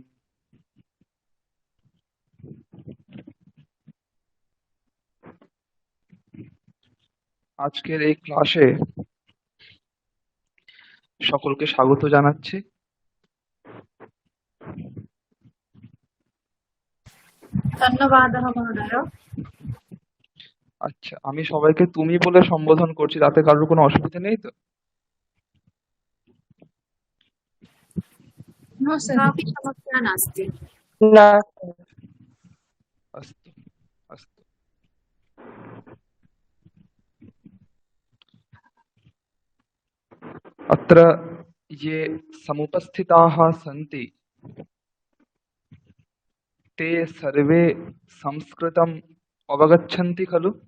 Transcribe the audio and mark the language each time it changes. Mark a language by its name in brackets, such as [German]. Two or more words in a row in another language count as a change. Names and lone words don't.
[Bangla] আজকের এই ক্লাসে সকলকে স্বাগত জানাচ্ছি। [Sanskrit] धन्यवादः महोदय। [Bangla] আচ্ছা, আমি সবাইকে তুমি বলে সম্বোধন করছি, তাতে কারোর কোনো অসুবিধা নেই তো? [English] No sir. [Sanskrit] कापि समस्या नास्ति। [Bangla] না [Sanskrit] अस्तु अस्तु। अत्र ये समुपस्थिताः सन्ति ते सर्वे संस्कृतम् अवगच्छन्ति खलु?